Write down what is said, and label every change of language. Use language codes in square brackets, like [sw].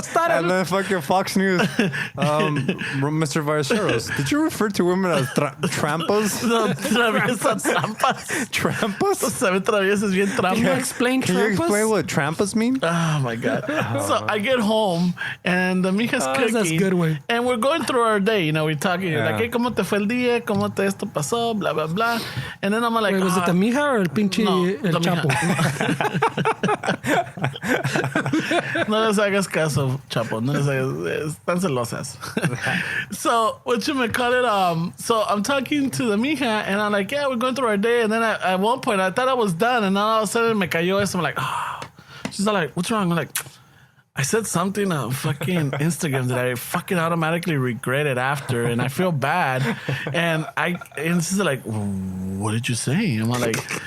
[en] And then fucking Fox News, Mr. Viceros, did you refer to women as trampas? [es] No, traviesas trampas. Trampas? Traviesas bien trampas. [en] Can you explain trampas? Can you explain what trampas mean? Oh my God. So I get home and the mija's cooking. That's good way. And we're going through our day, we're talking like, hey, [es] ¿cómo te fue el día? ¿Cómo te esto pasó? Blah, blah, blah. [en] And then I'm like, wait, was it the mija or [es] el pinche el Chapo? No les hagas caso, Chapo. No les hagas, están celosas. [en] So, so I'm talking to the mija and I'm like, yeah, we're going through our day. And then at one point I thought I was done, and then all of a sudden [es] me cayó eso. [en] I'm like, she's like, what's wrong? I'm like, I said something on fucking Instagram that I fucking automatically regretted after, and I feel bad. And she's like, what did you say? And I'm like,